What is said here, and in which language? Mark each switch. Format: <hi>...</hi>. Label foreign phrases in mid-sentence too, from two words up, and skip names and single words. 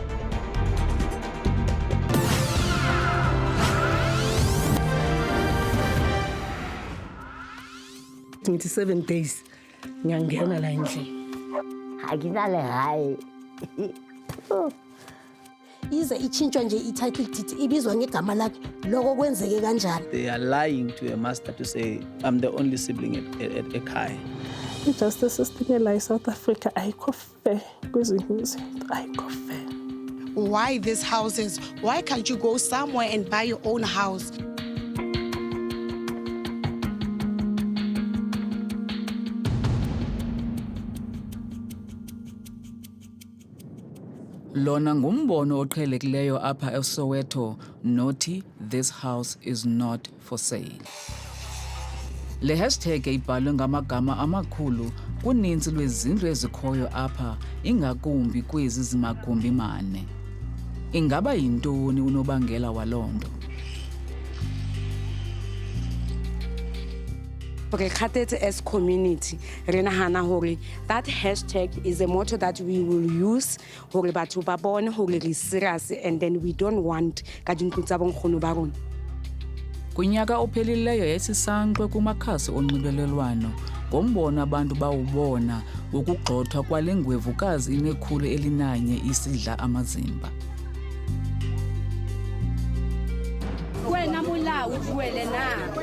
<zu>"27 days ngiyangena la endlini. Akinale hayi. Ize itshintshwa nje i-title deed ibizwa ngegama lakhe lokho kwenzeke kanjani.</zu> <en>They are lying to a master to say, I'm the only sibling at Ekhaya.</en> <zu>I-</zu> <en>justice system</en> <zu>la eSouth Africa ayikho fair kwezinye izinto, ayikho fair.</zu> <en>Why these houses? Why can't you go somewhere and buy your own house?</en> <xh>Lona ngumbono oqhelekileyo apha eSoweto nothi</xh> <en>this house is not for sale.</en> <xh>Le hashtag ibhalwe ngamagama amakhulu kuninzi lwezindlu ezikhoyo apha ingakumbi kwezi zimagumbi mane. Ingaba yintoni unobangela walonto?</xh> <en>As community, that hashtag is a motto that we will use serious, and then we don't want</en> <xh>Kunyaka ophelileyo yayisisankxwe kumakhasi onxibelelwano ngombono abantu bawubona ukugxothwa kwale ngwevukazi inekhulu elinanye isidla amazimba.</xh> <zu>Wena mula ujuwele na.</zu>